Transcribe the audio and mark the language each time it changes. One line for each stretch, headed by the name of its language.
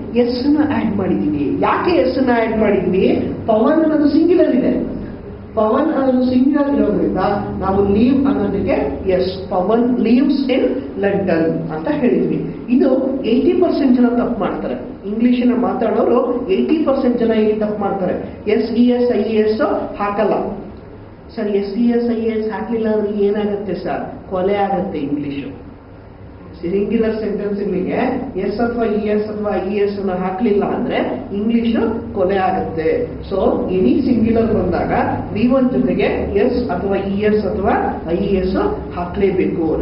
Kannada: S ನ add ಮಾಡಿದೀವಿ. ಯಾಕೆ ಎಸ್ ನ ಆಡ್ ಮಾಡಿದ್ವಿ? ಪವನ್ ಅನ್ನೋದು ಸಿಂಗ್ಯುಲರ್ ಇದೆ. ಪವನ್ ಅನ್ನೋದು ಸಿಂಗ್ಯುಲರ್ ಇರೋದ್ರಿಂದ ನಾವು ಲೀವ್ ಅನ್ನೋದಕ್ಕೆ S,
English: Pavan lives in London
Kannada: ಅಂತ ಹೇಳಿದ್ವಿ. ಇದು 80% ಜನ ತಪ್ಪು ಮಾಡ್ತಾರೆ. ಇಂಗ್ಲಿಷಿನ ಮಾತಾಡೋರು 80% ಜನ ಇಲ್ಲಿ ತಪ್ಪು ಮಾಡ್ತಾರೆ. SES IES ಹಾಕಲ್ಲ. ಸರ್ SES IES ಹಾಕಲಿಲ್ಲ ಅಂದ್ರೆ ಏನಾಗುತ್ತೆ ಸರ್? ಕೊಲೆ ಆಗುತ್ತೆ ಇಂಗ್ಲಿಷು. ಸಿಂಗ್ಯುಲರ್ ಸೆಂಟೆನ್ಸ್ಗಳಿಗೆ ಎಸ್ ಅಥವಾ ಇಎಸ್ ಅಥವಾ ಐಎಸ್ ಅನ್ನು ಹಾಕ್ಲಿಲ್ಲ ಅಂದ್ರೆ ಇಂಗ್ಲಿಷ್ ಕೊಲೆ ಆಗುತ್ತೆ. ಸೊ ಎನಿ ಸಿಂಗ್ಯುಲರ್ ಬಂದಾಗ V1 ಜೊತೆಗೆ ಎಸ್ ಅಥವಾ ಇಎಸ್ ಅಥವಾ ಐಎಸ್ ಹಾಕ್ಲೇಬೇಕು.